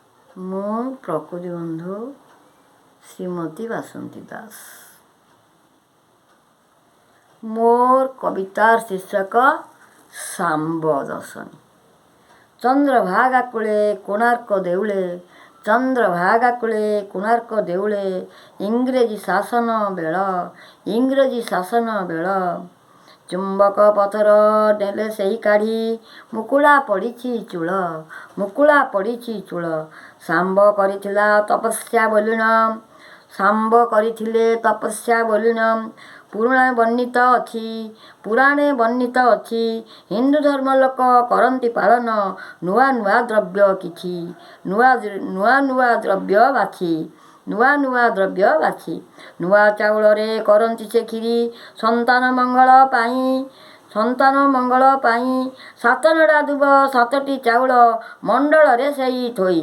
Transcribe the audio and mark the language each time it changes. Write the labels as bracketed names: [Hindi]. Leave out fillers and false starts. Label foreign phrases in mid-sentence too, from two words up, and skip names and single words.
[Odia] ମୁଁ ପ୍ରକୃତି ବନ୍ଧୁ ଶ୍ରୀମତୀ ବାସନ୍ତୀ ଦାସ। ମୋର କବିତାର ଶୀର୍ଷକ ଶାମ୍ବ ଦର୍ଶନୀ। ଚନ୍ଦ୍ରଭାଗା କୂଳେ କୋଣାର୍କ ଦେଉଳେ, ଚନ୍ଦ୍ରଭାଗା କୂଳେ କୋଣାର୍କ ଦେଉଳେ, ଇଂରେଜୀ ଶାସନ ବେଳ ଚୁମ୍ବକ ପଥର ନେଲେ ସେହି କାଢ଼ି, ମୁକୁଳା ପଡ଼ିଛି ଚୂଳ। ଶାମ୍ବ କରିଥିଲା ତପସ୍ୟା ବୋଲିଣ, ଶାମ୍ବ କରିଥିଲେ ତପସ୍ୟା ବୋଲିଣ। ପୁରାଣେ ବର୍ଣ୍ଣିତ ଅଛି ହିନ୍ଦୁ ଧର୍ମ ଲୋକ କରନ୍ତି ପାଳନ, ନୁଆ ନୁଆ ଦ୍ରବ୍ୟ ବାଛି ନୁଆ ଚାଉଳ ରେ କରନ୍ତି ସେ ଖିରି, ସନ୍ତାନ ମଙ୍ଗଳ ପାଇଁ 7 ନଡ଼ା ଦୁବ 7ଟି ଚାଉଳ ମଣ୍ଡଳ ରେ ସେଇ ଥୋଇ।